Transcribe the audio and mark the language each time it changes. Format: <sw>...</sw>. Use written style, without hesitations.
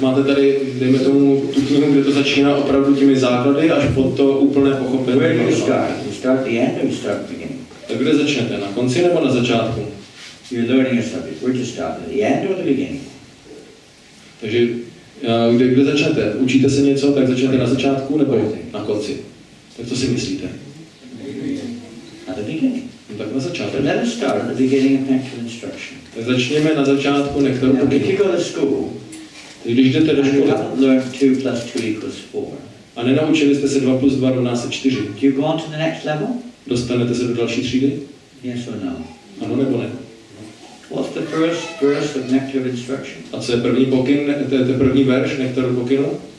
<cs>Máte tady, dejme tomu, tu knihu, kde to začíná opravdu těmi základy, až po to úplné pochopení.</cs> <en>Where do you start? You start at the end or you start at the beginning?</en> <cs>Tak kde začnete? Na konci nebo na začátku?</cs> <en>You're learning a subject. Where do you start? At the end or the beginning?</en> <cs>Takže kde začnete? Učíte se něco, tak začnete na začátku nebo na konci? Tak co si myslíte?</cs> <en>At the beginning.</en> <cs>No, tak na začátku.</cs> <en>So let us start at the beginning of nectar instruction.</en> <cs>Tak začněme na začátku nektaru</cs> <en>Now, if</en> <cs>pokynu.</cs> <en>you go to school,</en> <cs>Když jdete do</cs> <en>and you</en> <cs>školy</cs> <en>haven't learned 2 plus 2 equals 4,</en> <cs>a nenaučili jste se 2 plus 2 rovná se 4,</cs> <en>do you go on to the next level?</en> <cs>dostanete se do další třídy?</cs> <en>Yes or no?</en> <cs>Ano nebo ne?</cs> <en>What's the first verse of nectar instruction?</en> <cs>A co je první pokyn, to je první verš nektaru pokynu?</cs>